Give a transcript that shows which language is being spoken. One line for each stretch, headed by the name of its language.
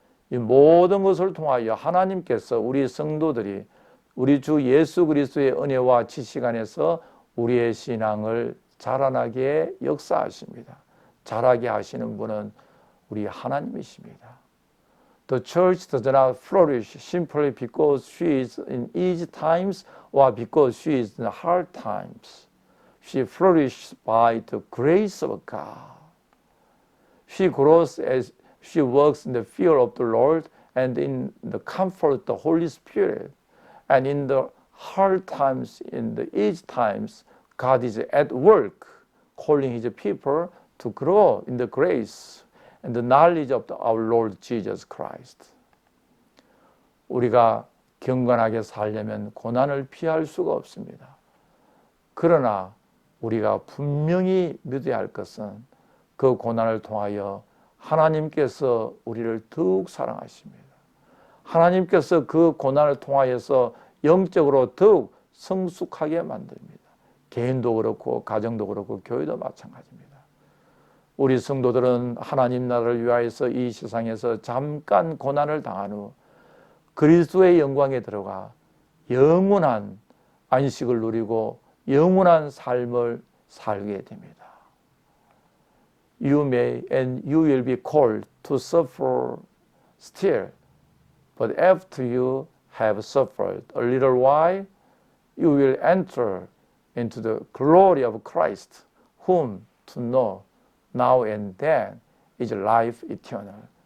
Korean: 이 모든 것을 통하여 하나님께서 우리 성도들이 우리 주 예수 그리스도의 은혜와 지식 안에서 우리의 신앙을 자라나게 역사하십니다. 자라게 하시는 분은 우리 하나님이십니다.
English: The church does not flourish simply because she is in easy times or because she is in hard times. She flourishes by the grace of God. She grows as she works in the fear of the Lord and in the comfort of the Holy Spirit. And in the hard times, in the easy times, God is at work, calling His people to grow in the grace and the knowledge of our Lord Jesus Christ.
Korean: 우리가 경건하게 살려면 고난을 피할 수가 없습니다. 그러나 우리가 분명히 믿어야 할 것은 그 고난을 통하여 하나님께서 우리를 더욱 사랑하십니다. 하나님께서 그 고난을 통하여서 영적으로 더욱 성숙하게 만듭니다. 개인도 그렇고 가정도 그렇고 교회도 마찬가지입니다. 우리 성도들은 하나님 나라를 위하여서 이 세상에서 잠깐 고난을 당한 후 그리스도의 영광에 들어가 영원한 안식을 누리고 영원한 삶을 살게 됩니다.
English: You may and you will be called to suffer still, but after you have suffered a little while, you will enter into the glory of Christ, whom to know now and then is life eternal.